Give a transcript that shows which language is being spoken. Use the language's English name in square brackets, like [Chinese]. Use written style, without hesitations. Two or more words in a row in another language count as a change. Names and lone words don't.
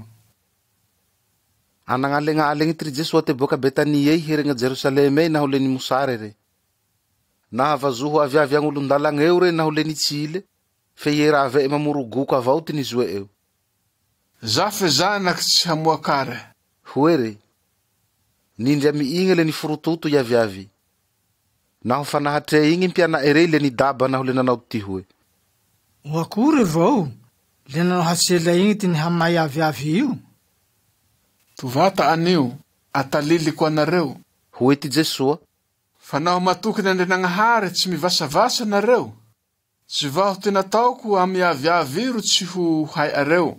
[Malagasy] Anangalengalegny ty Jesoa te boka Betania hiregna Jerusalema naho le ni mosare re. Nahavazoho aviavy agn'olon-dalagna eo re naho le nitsile, fe iera ave mamorogoko avao ty nizoe eo. Zafe zanaky tsy hamoakare. Hoe re, nindry amiigny le ni forototo iaviavy. Naho fa nahatre igny mpiana ere le ni daba naho le nanao ty hoe. Oakory vao, le nanao hatsela igny ty ni hamay aviavy io. Tuvata anio, ataliliko anareo. Hoe ty Jesoa. Fa naho matoky n'Andrianagnahary tsy mivasavasa nareo. Tsy vaho ty nataoko amy aviaviro tsy ho hay areo.